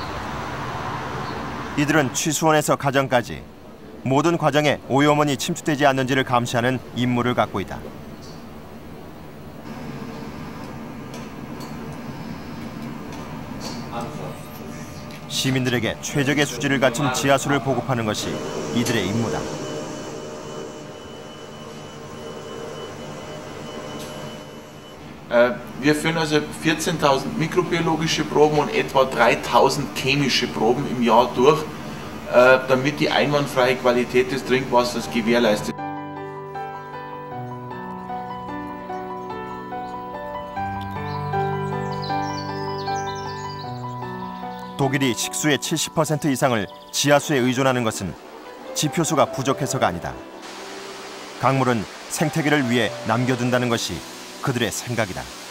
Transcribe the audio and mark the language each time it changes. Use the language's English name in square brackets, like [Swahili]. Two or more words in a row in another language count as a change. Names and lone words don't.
[Korean] 이들은 취수원에서 가정까지 모든 과정에 오염원이 침투되지 않는지를 감시하는 임무를 갖고 있다. 시민들에게 최적의 수질을 갖춘 지하수를 보급하는 것이 이들의 임무다. [German] Wir führen also 14.000 mikrobiologische Proben und etwa 3.000 chemische Proben im Jahr durch, damit die einwandfreie Qualität des Trinkwassers gewährleistet. [Korean] 독일이 식수의 70% 이상을 지하수에 의존하는 것은 지표수가 부족해서가 아니다. 강물은 생태계를 위해 남겨둔다는 것이 그들의 생각이다.